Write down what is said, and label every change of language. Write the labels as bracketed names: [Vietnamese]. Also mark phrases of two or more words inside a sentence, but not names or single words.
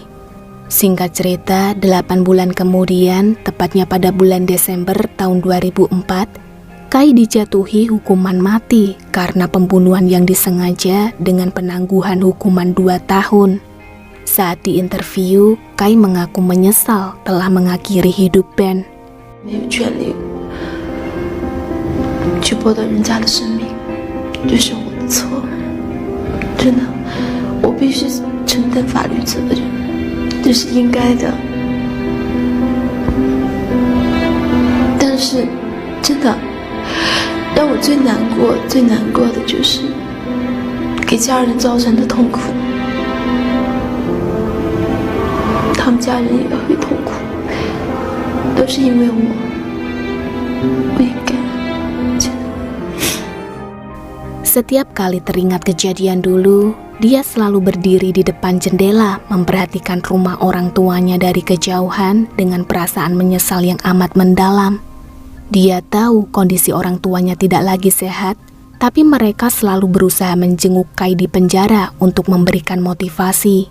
[Indonesian] Singkat cerita, 8 bulan kemudian, tepatnya pada bulan Desember tahun 2004, Kai dijatuhi hukuman mati karena pembunuhan yang disengaja dengan penangguhan hukuman 2 tahun. Saat diinterview, Kai mengaku menyesal telah mengakhiri hidup Ben. [Chinese] 没有权利去剥夺人家的生命，这是我的错。真的，我必须承担法律责任，这是应该的。但是，真的让我最难过的就是给家人造成的痛苦，他们家人也会痛苦，都是因为我不应该。 [Indonesian] Setiap kali teringat kejadian dulu, dia selalu berdiri di depan jendela memperhatikan rumah orang tuanya dari kejauhan dengan perasaan menyesal yang amat mendalam. Dia tahu kondisi orang tuanya tidak lagi sehat, tapi mereka selalu berusaha menjenguk Kai di penjara untuk memberikan motivasi.